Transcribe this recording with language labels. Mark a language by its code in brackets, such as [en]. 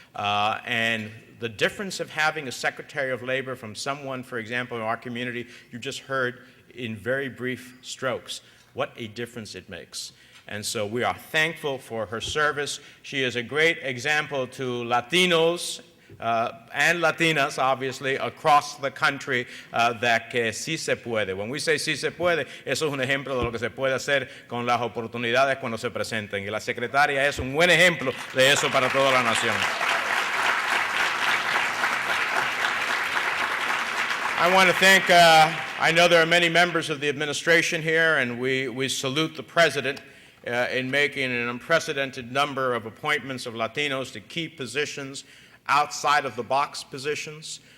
[en] And the difference of having a Secretary of Labor from someone, for example, in our community, you just heard in very brief strokes what a difference it makes. And so we are thankful for her service. She is a great example to Latinos and Latinas, obviously, across the country, that [es] que sí se puede. [en] When we say [es] sí se puede, eso es un ejemplo de lo que se puede hacer con las oportunidades cuando se presenten. Y la secretaria es un buen ejemplo de eso para toda la nación. [en] I want to thank, I know there are many members of the administration here, and we salute the President in making an unprecedented number of appointments of Latinos to key positions outside of the box positions.